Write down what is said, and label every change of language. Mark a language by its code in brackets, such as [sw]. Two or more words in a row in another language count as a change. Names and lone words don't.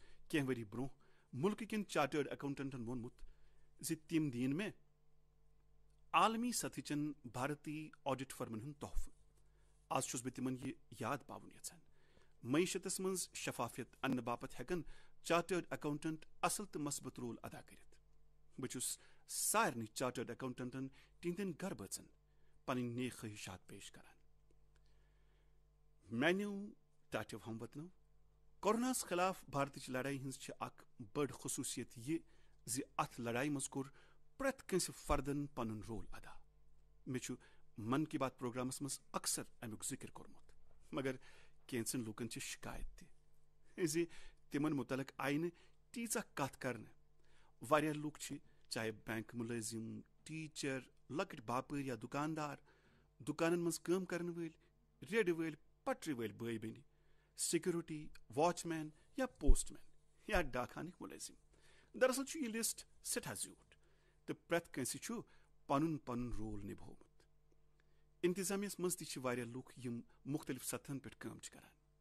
[ks] کینٛہہ ؤری برونٛہہ مُلکہٕ کٮ۪ن [en] chartered accountants [ks] ووٚنمُت زِ تِم دِیِن مےٚ عالمی سطحٕچن بھارتی [en] audit firms [ks] ہُنٛد تحفہٕ آز چھُس بہٕ تِمن یہِ یاد پاوُن یژھان معیشتس منٛز شفافیت اننہٕ باپتھ ہٮ۪کن [en] chartered accountant [ks] اصل تہٕ مثبت رول ادا کٔرِتھ بہٕ چھُس سارنٕے [en] chartered accountants [ks] تِہنٛدٮ۪ن گرٕ بٲژن پنٕنۍ نیک خٲہِشات پیش کران میانیو ٹاٹیو ہموطنو کوروناہس خلاف بھارتٕچ لڑٲے ہٕنٛز چھِ اکھ بٔڑ خصوٗصیت یہِ زِ اتھ لڑایہِ منٛز کوٚر پرٛٮ۪تھ کٲنٛسہِ فردن پنُن رول ادا مےٚ چھُ من کی بات پروگرامس منٛز اکثر امیُک ذِکر کوٚرمُت مگر کینٛژن لوٗکن چھِ شکایت تہِ زِ تِمن مُتعلق آیہِ نہٕ تیٖژاہ کتھ کرنہٕ واریاہ لُکھ چھِ چاہے بینک مُلٲزِم ٹیٖچر لۄکٕٹۍ باپٲرۍ یا دُکاندار دُکانن منٛز کٲم کرن وٲلۍ ریڈٕ وٲلۍ پٹرِ وٲلۍ بٲے بیٚنہِ [en] security watchman [ks] یا پوسٹ مین یا ڈاکخانٕکۍ مُلٲزِم دراصل چھُ یہِ لسٹ سٮ۪ٹھاہ زیوٗٹھ تہٕ پرٛٮ۪تھ کٲنٛسہِ چھُ پنُن پنُن رول نِبوومُت انتظامیہس منٛز تہِ چھِ واریاہ لُکھ یِم مختلف سطحن پٮ۪ٹھ کٲم چھِ کران